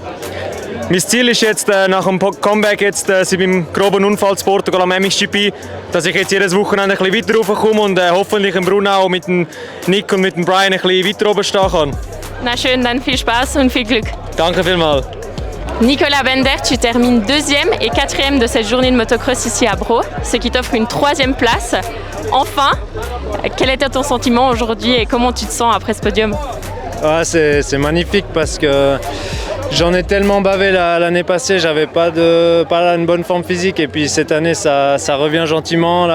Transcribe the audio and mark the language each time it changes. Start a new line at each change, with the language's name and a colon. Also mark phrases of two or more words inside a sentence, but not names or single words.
German: Mein Ziel ist jetzt nach dem Comeback jetzt, seit meinem groben Unfall zu Portugal am MXGP, dass ich jetzt jedes Wochenende ein bisschen weiter raufkomme und hoffentlich im Brunau mit dem Nick und mit dem Brian ein bisschen weiter oben stehen kann. Na schön, dann viel Spaß und viel Glück. Danke vielmals.
French: Nicolas Bender, tu termines 2e et 4e de cette journée de motocross ici à Bro, ce qui t'offre une 3e place. Enfin, quel était ton sentiment aujourd'hui et comment tu te sens après ce podium? C'est magnifique parce que j'en ai tellement bavé l'année passée, j'avais pas une bonne forme physique et puis cette année ça revient gentiment.